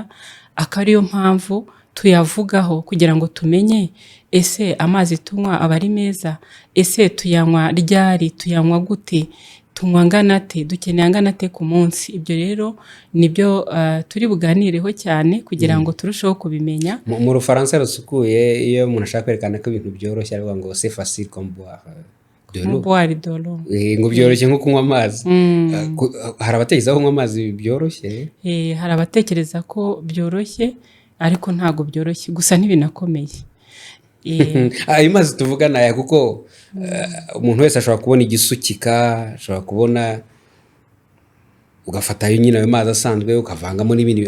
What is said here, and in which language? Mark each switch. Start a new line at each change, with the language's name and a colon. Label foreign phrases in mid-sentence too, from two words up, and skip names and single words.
Kinyarwanda: Akariyo mpamvu tuyavugaho kugira ngo tumenye ese amazi tunywa aba ari meza, ese tuyanywa ryari, tuyanywa gute, tunywa angana te, dukeneye angana te ku munsi. Ibyo rero nibyo turi buganireho cyane kugira ngo turusheho kubimenya. Mu Rufaransa rusukuye, iyo umuntu ashaka kwerekana ko ibintu byoroshye aravuga ngo
French: c'est facile comme boire de l'eau.
Kinyarwanda: Ngo byoroshye nko kunywa amazi. Hari abatekereza ko kunywa amazi byoroshye? Hari abatekereza ko byoroshye, ariko ntago byoroshye, gusa ntibinakomeye. Ayo mazi tuvuga naya kuko umuntu wese ashobora kubona igisukika, ashobora kubona ugafata ayo nyine ayo mazi asanzwe ukavangamo n'ibindi.